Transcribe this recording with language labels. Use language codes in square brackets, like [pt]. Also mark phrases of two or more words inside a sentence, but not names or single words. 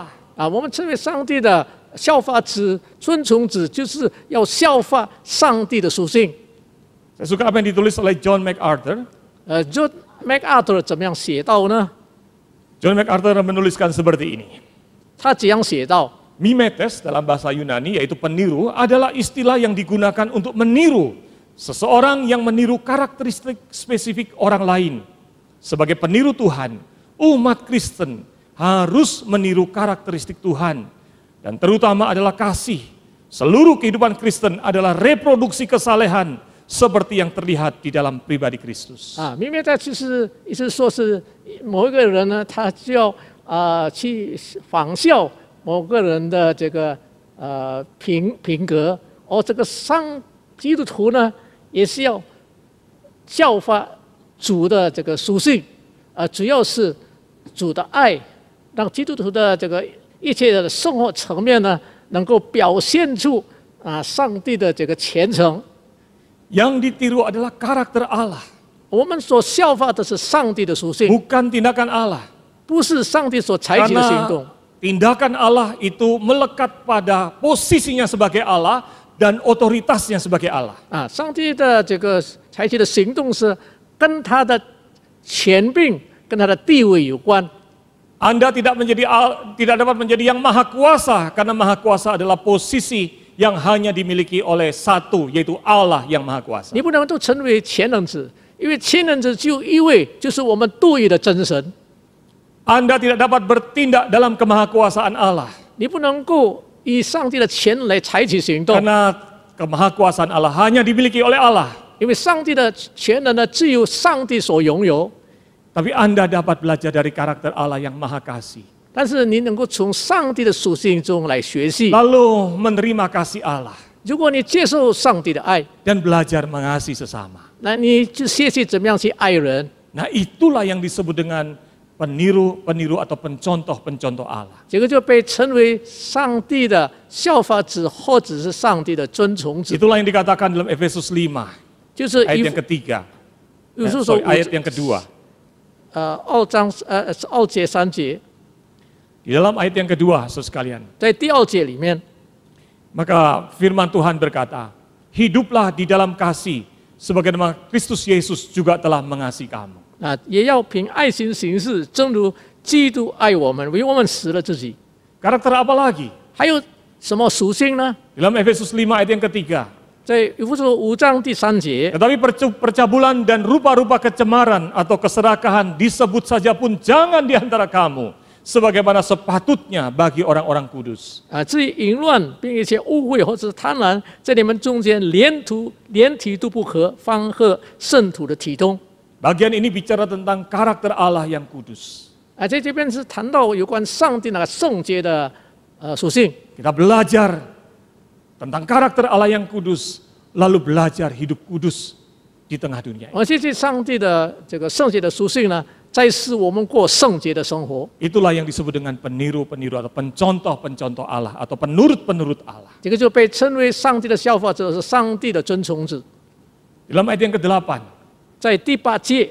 [zh] 我们成为上帝的效法子、尊从子，就是要效法上帝的属性。 [id] Saya suka apa yang ditulis oleh John MacArthur. [zh] John MacArthur 怎么样写到呢？ [id] John MacArthur menuliskan seperti ini. [zh] 他怎样写到？ [id] Mimetes dalam bahasa Yunani yaitu peniru adalah istilah yang digunakan untuk meniru seseorang yang meniru karakteristik spesifik orang lain. Sebagai peniru Tuhan, umat Kristen harus meniru karakteristik Tuhan. Dan terutama adalah kasih. Seluruh kehidupan Kristen adalah reproduksi kesalehan seperti yang terlihat di dalam pribadi Kristus. [zh] 明白，就是意思说是某一个人呢，他就要去仿效某个人的这个品格，而这个基督徒呢，也是要效法主的这个属性，主要是主的爱，让基督徒的这个一切的生活层面呢，能够表现出上帝的这个虔诚。 [id] Yang ditiru adalah karakter Allah. [zh] 我们所效法的是上帝的属性， [id] Bukan tindakan Allah. [zh] 不是上帝所采取的行动。 [id] tindakan Allah itu melekat pada posisinya sebagai Allah dan otoritasnya sebagai Allah. [zh] 上帝的这个采取的行动是跟他的权柄、跟他的地位有关。 [id] Anda tidak dapat menjadi yang maha kuasa karena maha kuasa adalah posisi yang hanya dimiliki oleh satu, yaitu Allah yang maha kuasa. [zh] 你不能够成为全能者，因为全能者只有一位，就是我们独一的真神。 [id] Anda tidak dapat bertindak dalam kemahakuasaan Allah [zh] 你不能够以上帝的权来采取行动， [id] karena kemahakuasaan Allah hanya dimiliki oleh Allah. [zh] 因为上帝的权能呢，只有上帝所拥有。 [id] Tapi Anda dapat belajar dari karakter Allah yang maha kasih. [zh] 但是你能够从上帝的属性中来学习。 [id] Lalu menerima kasih Allah [zh] 如果你接受上帝的爱， [id] dan belajar mengasihi sesama. [zh] 那你就学习怎么样去爱人。 [id] Nah itulah yang disebut dengan peniru-peniru atau pencontoh-pencontoh Allah. [zh] 这个就被称为上帝的效法者，或者是上帝的遵从者。 [id] Itulah yang dikatakan dalam Efesus 5, [zh] 就是以 [id] ayat yang ketiga. [zh] 有时候说 [id] Ayat yang kedua. [zh] 2 节3节， [id] Di dalam ayat yang kedua, saudara sekalian. [zh] 在第2节里面， [id] Maka firman Tuhan berkata, hiduplah di dalam kasih, sebagaimana Kristus Yesus juga telah mengasihi kamu. [zh] 也要凭爱心行事，正如基督爱我们，为我们死了自己。 [id] Karakter apa lagi? [zh] 还有什么属性呢？ [id] Dalam Efesus 5 ayat yang ketiga. [zh] 在以弗所5章第3节， [id] Tetapi percabulan dan rupa-rupa kecemaran atau keserakahan disebut saja pun jangan di antara kamu, sebagaimana sepatutnya bagi orang-orang kudus. [zh] 至于淫乱并一切污秽或者是贪婪，在你们中间连体都不合，方合圣徒的体统。 [id] Bagian ini bicara tentang karakter Allah yang kudus. [zh] 在这边是谈到有关上帝那个圣洁的属性。 [id] Kita belajar tentang karakter Allah yang kudus, lalu belajar hidup kudus di tengah dunia. [zh] 而且这上帝的这个圣洁的属性呢，在使我们过圣洁的生活。 [id] Itulah yang disebut dengan peniru-peniru atau pencontoh-pencontoh Allah atau penurut-penurut Allah. [zh] 这个就被称为上帝的效法者，是上帝的遵从者。 [id] Dalam ayat yang ke-8, [zh] 在第8节，